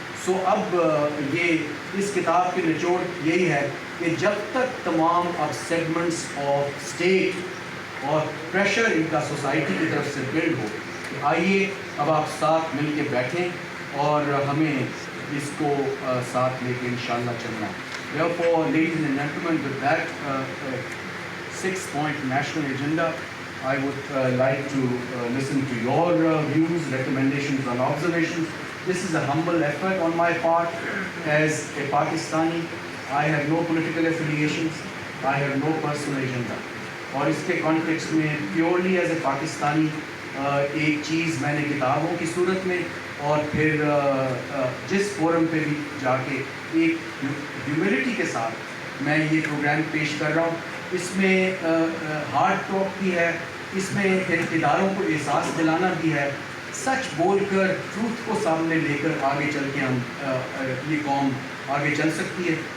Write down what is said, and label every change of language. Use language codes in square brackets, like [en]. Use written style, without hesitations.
[ur] سو اب یہ اس کتاب کی نچوڑ یہی ہے کہ جب تک تمام اب سیگمنٹس آف اسٹیٹ اور پریشر ان کا سوسائٹی کی طرف سے بلڈ ہو, کہ آئیے اب آپ ساتھ مل کے بیٹھیں اور ہمیں اس کو ساتھ لے کے انشاءاللہ چلنا ہے. [en] Therefore, ladies and gentlemen, with that 6-point national agenda, I would like to listen to your views, recommendations and observations. This is a humble effort on my part as a Pakistani. I have no political affiliations. I have no personal agenda. [ur] اور اس کے context میں purely as a Pakistani ایک چیز میں نے کتابوں کی صورت میں اور پھر جس فورم پہ بھی جا کے ایک ہیوملٹی کے ساتھ میں یہ پروگرام پیش کر رہا ہوں. اس میں ہارڈ ٹاک بھی ہے, اس میں اقتداروں کو احساس دلانا بھی ہے, سچ بول کر ٹروتھ کو سامنے لے کر آگے چل کے ہم یہ قوم آگے چل سکتی ہے.